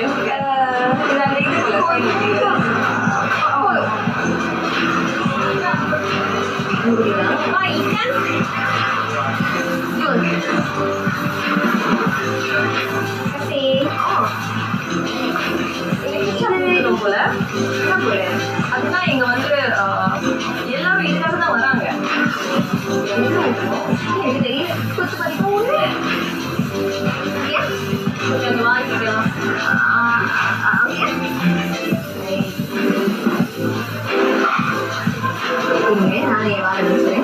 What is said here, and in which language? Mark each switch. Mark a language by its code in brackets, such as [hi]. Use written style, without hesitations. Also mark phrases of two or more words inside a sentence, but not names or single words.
[id] Tidak ada itu pula. ikan. Jun. Kasih. [ta] Ini போல அதுதான் இங்க வந்து எல்லாரும் இதுக்காக தான் வராங்க. எனக்கு தெரியல. கொத்து பறிக்க ஒண்ணு. கொஞ்சம் வாங்கிக்கலாம். நானே வாழ வச்சுறேன்.